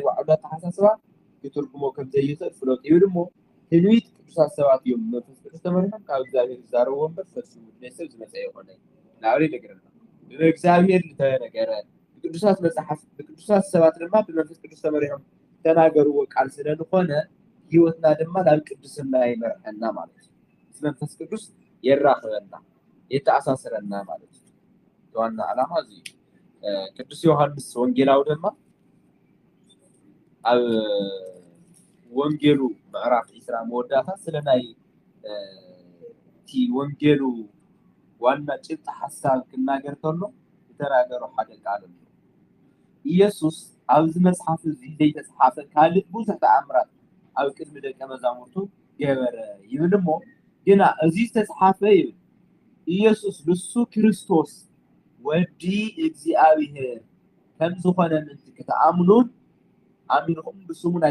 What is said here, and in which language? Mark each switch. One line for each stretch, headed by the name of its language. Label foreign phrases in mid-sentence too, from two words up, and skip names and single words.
Tigrinya: ባዕሉ ተሓሳስባ ክትርጉሞ ከም ዘይኽእል ፍሎጥ እዩ ድሞ ትንቢት ቅዱሳት ሰባት እዮም መንፈስ ቅዱስ ተመሪሖም ካብ እግዚአብሔር ዝዛረብዎ እምበር ፈጽሙ ንሰብ ዝመፀ ይኮነ ናብሪ ነገርና ብእግዚአብሔር ዝተነገረ ቅዱሳት መጽሓፍ ቅዱሳት ሰባት ድማ ብመንፈስ ቅዱስ ተመሪሖም ተናገርዎ ቃል ስለዝኾነ ህይወትና ድማ ናብ ቅድስና ይመርሐና
Amharic: ማለት ነው።
Tigrinya: መንፈስ ቅዱስ
Amharic: የራኽበና የተአሳሰረና ማለት ነው።
Tigrinya: ዋና ዓላማ እዚ ቅዱስ ዮሐንስ ወንጌላዊ ድማ ኣብ ወንጌሉ ምዕራፍ 20 መወዳእታ ስለናይ እቲ ወንጌሉ ዋና ጭብጥ ሐሳብ ክናገር ከሎ ዝተናገሮ ሓደ ቃል ኣሎ። ኢየሱስ ኣብዚ መጽሓፍ እዚ ዘይተጻሓፈ ካልእ ብዙሕ ተኣምራት ኣብ ቅድሚ ደቀ መዛሙርቱ ገበረ ይብል እሞ ግና እዚ ዝተጻሓፈ ይብል ኢየሱስ ንሱ ክርስቶስ ወዲ እግዚአብሔር ከም ዝኾነ ምንት ክትኣምኑን ኣሚንኩም ብስሙ ናይ